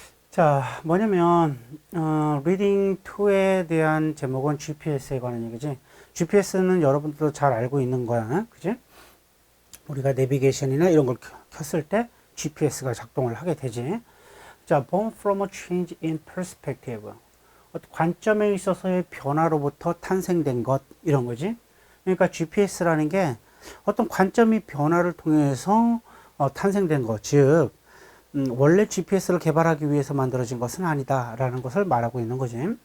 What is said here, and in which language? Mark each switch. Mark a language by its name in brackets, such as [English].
[Korean] 자, 뭐냐면 리딩 2에 대한 제목은 GPS에 관한 얘기지. GPS는 여러분들도 잘 알고 있는 거야, 그지? 우리가 내비게이션이나 이런 걸 켰을 때 GPS가 작동을 하게 되지. [English] 자, born from a change in perspective. [Korean] 관점에 있어서의 변화로부터 탄생된 것, 이런 거지. 그러니까 GPS라는 게 어떤 관점이 변화를 통해서 탄생된 것, 즉 원래 GPS를 개발하기 위해서 만들어진 것은 아니다라는 것을 말하고 있는 거지.